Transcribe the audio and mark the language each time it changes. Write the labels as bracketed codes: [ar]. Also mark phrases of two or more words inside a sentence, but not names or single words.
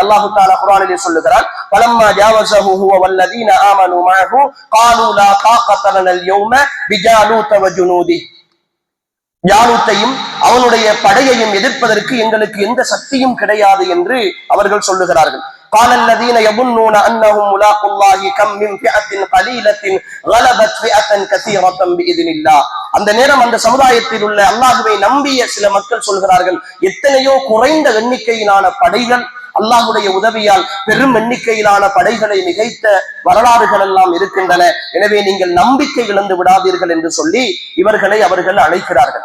[ta] அல்லாஹு தஆலா குர்ஆனிலே சொல்லுகிறார், [ar] فلما جاوزه هو والذين آمنوا معه قالوا لا طاقة لنا اليوم بجالوت وجنوده. [ta] ஜாலூத்தையும் அவனுடைய படையையும் எதிர்ப்பதற்கு எங்களுக்கு எந்த சக்தியும் கிடையாது என்று அவர்கள் சொல்லுகிறார்கள். [ar] قال الذين يظنون انهم ملاقو الله كم من فئة قليلة غلبت فئة كثيرة باذن الله. [ta] அந்த நேரம் அந்த சமுதாயத்தில் உள்ள அல்லாஹ்வை நம்பிய சில மக்கள் சொல்கிறார்கள், எத்தனையோ குறைந்த எண்ணிக்கையிலான படைகள் அல்லாஹ்வுடைய உதவியால் பெரும் எண்ணிக்கையிலான படைகளை மிகைத்த வரலாறுகள் எல்லாம் இருக்கின்றன, எனவே நீங்கள் நம்பிக்கை இழந்து விடாதீர்கள் என்று சொல்லி இவர்களை அவர்கள் அழைக்கிறார்கள்.